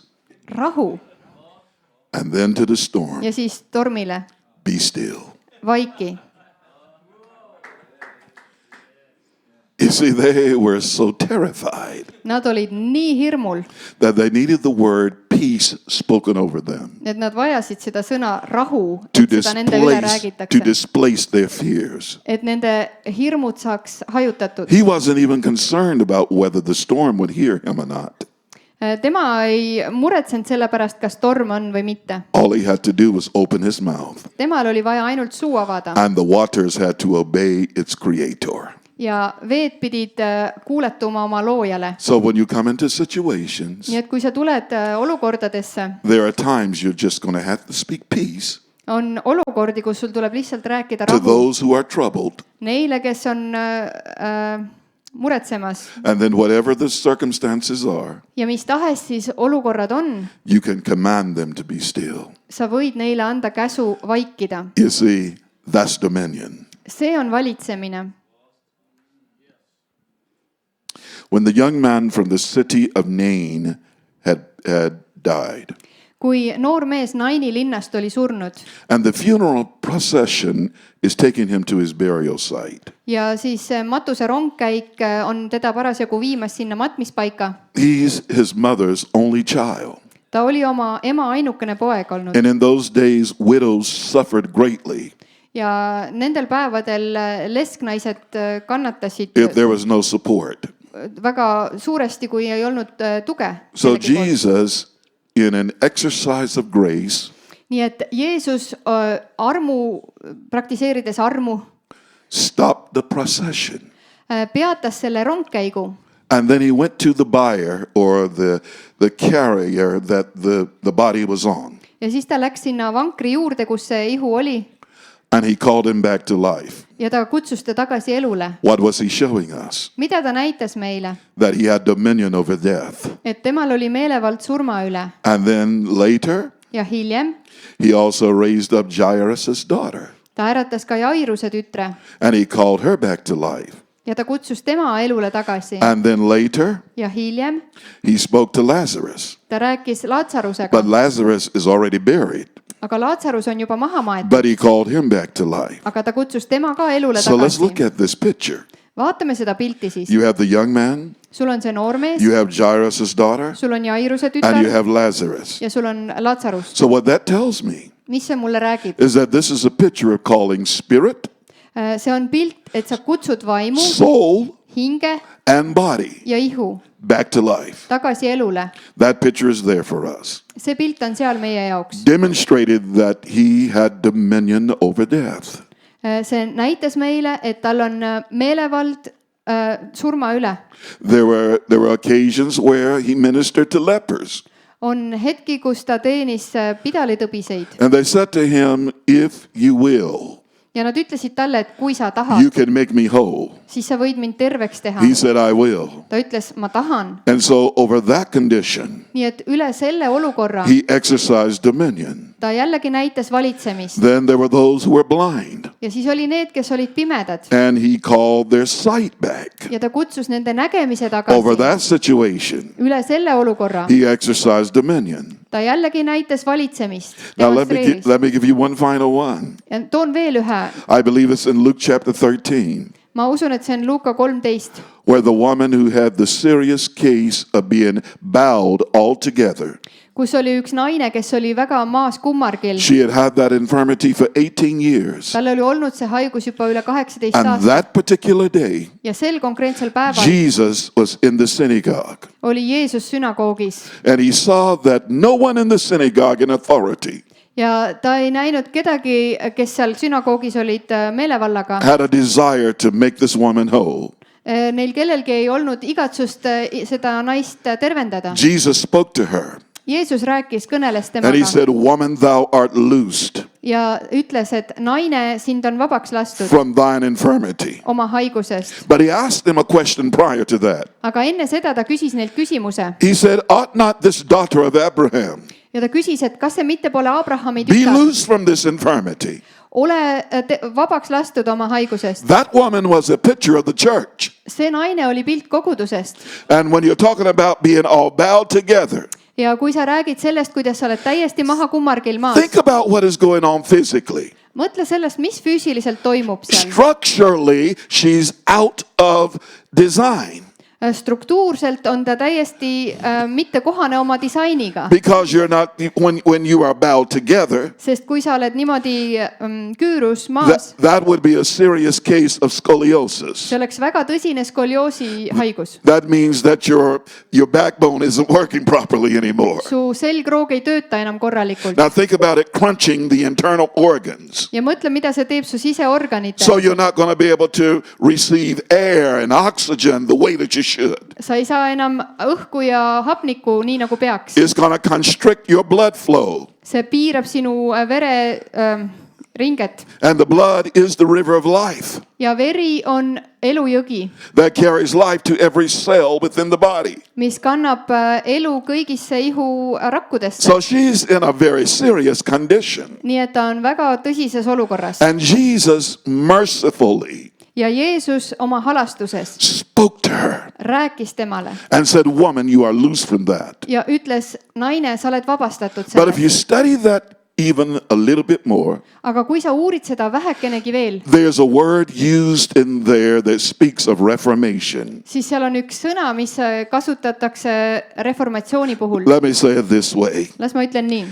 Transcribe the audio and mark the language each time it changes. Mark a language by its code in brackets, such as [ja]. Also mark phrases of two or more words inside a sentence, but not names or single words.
[et] rahu. [en] And then to the storm, [et] Ja siis tormile, [en] be still. [et] vaiki. [en] You see, they were so terrified [et] Nad olid nii hirmul, [en] that they needed the word peace spoken over them [et] et nad vajasid seda sõna rahu, [en] to [et] et seda nende üle räägitakse. [en] displace their fears. [et] Et nende hirmud saaks hajutatud. [en] He wasn't even concerned about whether the storm would hear him or not. [et] Tema ei muretsenud selle pärast, kas torm on või mitte. [en] All he had to do was open his mouth, [et] Temal oli vaja ainult suu avada [en] and the waters had to obey its creator. [et] ja veed pidid kuuletuma oma loojale. [en] So when you come into situations, [et] Nii et kui sa tuled olukordadesse, [en] there are times you're just going to have to speak peace [et] on olukordi, kus sul tuleb lihtsalt rääkida [en] to [et] rahu [en] those who are troubled. [et] neile, kes on muretsemas. [en] And then whatever the circumstances are, [et] Ja mis tahes siis olukorrad on, [en] you can command them to be still. [et] sa võid neile anda käsu vaikida. [en] You see, that's dominion. [et] See on valitsemine. [en] When the young man from the city of Nain had died, [et] Kui noor mees Naini linnast oli surnud [en] and the funeral procession is taking him to his burial site, [et] ja siis matuse rongkäik on teda parasjagu viimas sinna matmispaika. [en] he's his mother's only child. [et] Ta oli oma ema ainukene poeg olnud [en] And in those days, widows suffered greatly [et] ja nendel päevadel lesknaised kannatasid [en] if there was no support. [et] väga suuresti, kui ei olnud tuge. [en] So Jesus, in an exercise of grace, [et] Nii et Jeesus praktiseerides armu, [en] stopped the procession. [et] Peatas selle rongkäigu [en] And then he went to the bier or the carrier that the body was on. [et] ja siis ta läks sinna vankri juurde, kus see ihu oli [en] And he called him back to life. [et] ja ta kutsus ta tagasi elule. [en] What was he showing us? [et] mida ta näitas meile? [en] That he had dominion over death. [et] Et temal oli meelevald surma üle [en] And then later, [et] ja hiljem [en] he also raised up Jairus' daughter. [et] ta äratas ka Jairuse tütre [en] And he called her back to life. [et] ja ta kutsus tema elule tagasi [en] And then later, [et] ja hiljem [en] he spoke to Lazarus. [et] ta rääkis Laatsarusega, [en] But Lazarus is already buried. [et] aga Laatsarus on juba maha maetud, [en] But he called him back to life. [et] aga ta kutsus tema ka elule [en] So let's look [et] tagasi. [en] at this picture. [et] vaatame seda pilti siis. [en] You have the young man, [et] sul on see noormees, [en] you have Jairus' daughter, [et] sul on Jairuse [en] and you [et] tütar [en] have Lazarus. [et] ja sul on Laatsarus. [en] So what that tells me [et] mis see mulle räägib? [en] is that this is a picture of calling spirit, [et] see on pilt, et sa kutsud vaimu, [en] soul, [et] hinge [en] and body [et] ja ihu [en] back to life. [et] tagasi elule. [en] That picture is there for us. [et] see pilt on seal meie jaoks. [en] Demonstrated that he had dominion over death. [et] see näitas meile, et tal on meelevald surma üle. [en] There were occasions where he ministered to lepers. [et] on hetki, kus ta teenis pidalitõbiseid [en] And they said to him, if you will, [et] ja nad ütlesid talle, et kui sa tahad, [en] you can make me whole. [et] siis sa võid mind terveks teha. [en] He said, I will. [et] ta ütles, ma tahan. [en] And so over that condition, [et] nii et üle selle olukorra [en] he exercised dominion. [et] ta jällegi näitas valitsemist. [en] Then there were those who were blind, [et] ja siis oli need, kes olid pimedad [en] and he called their sight back. [et] ja ta kutsus nende nägemise [en] Over [et] tagasi. [en] that situation, [et] üle selle olukorra [en] he exercised dominion. [et] ta jällegi näitas valitsemist. [en] Now [et] demonstreeris. [en] let me give you one final one. [et] ja toon veel ühe. [en] I believe it's in Luke chapter 13, [et] ma usun, et see on Luuka 13, [en] where the woman who had the serious case of being bowed altogether, [et] kus oli üks naine, kes oli väga maas kummargil. [en] she had had that infirmity for 18 years. [et] tal oli olnud see haigus juba üle 18 [en] And [et] aastat [en] that particular day, [et] ja sel konkreetsel päeval [en] Jesus was in the synagogue. [et] oli Jeesus sünagoogis [en] And he saw that no one in the synagogue in authority [et] ja ta ei näinud kedagi, kes seal sünagoogis olid meelevallaga. [en] had a desire to make this woman whole. [et] Neil kellelgi ei olnud igatsust seda naist tervendada. [en] Jesus spoke to her [et] Jeesus rääkis, kõneles [en] and he [et] temaga [en] said, woman, thou art loosed [et] ja ütles, et naine, sind on vabaks lastud [en] from thine infirmity. [et] oma haigusest. [en] But he asked them a question prior to that. [et] aga enne seda ta küsis neilt küsimuse [en] He said, ought not this daughter of Abraham [et] ja ta küsis, et kas see mitte pole Abrahami [en] be [et] tütar, [en] loosed from this infirmity? [et] ole vabaks lastud oma haigusest. [en] That woman was a picture of the church. [et] see naine oli pilt kogudusest [en] And when you're talking about being all bowed together, [et] ja kui sa räägid sellest, kuidas sa oled täiesti maha kummargil maas, [en] think about what is going on physically. [et] mõtle sellest, mis füüsiliselt toimub seal. [en] Structurally, she's out of design [et] struktuurselt on ta täiesti mitte kohane oma disainiga, [en] because you're not, when you are bowed together, [et] sest kui sa oled niimoodi küürus maas, [en] that would be a serious case of scoliosis. [et] see oleks väga tõsine skolioosi haigus. [en] That means that your backbone isn't working properly anymore. [et] su selgroog ei tööta enam korralikult. [en] Now think about it crunching the internal organs. [et] ja mõtle, mida see teeb su siseorganitel. [en] So you're not going to be able to receive air and oxygen the way that you should. [et] sa ei saa enam õhku ja hapnikku nii nagu peaks. [en] It's going to constrict your blood flow. [et] see piirab sinu vere ringet [en] And the blood is the river of life [et] ja veri on elujõgi, [en] that carries life to every cell within the body. [et] mis kannab elu kõigisse ihurakkudesse. [en] So she's in a very serious condition. [et] nii et ta on väga tõsises olukorras. [en] And Jesus mercifully [et] ja Jeesus oma halastuses [en] spoke to her [et] rääkis temale [en] and said, woman, you are loose from that. [et] ja ütles, naine, sa oled vabastatud [en] But if you [et] sellest. [en] study that even a little bit more, [et] aga kui sa uurid seda vähekenegi veel, [en] there's a word used in there that speaks of reformation. [et] siis seal on üks sõna, mis kasutatakse reformatsiooni puhul. [en] Let me say it this way. [et] las ma ütlen nii.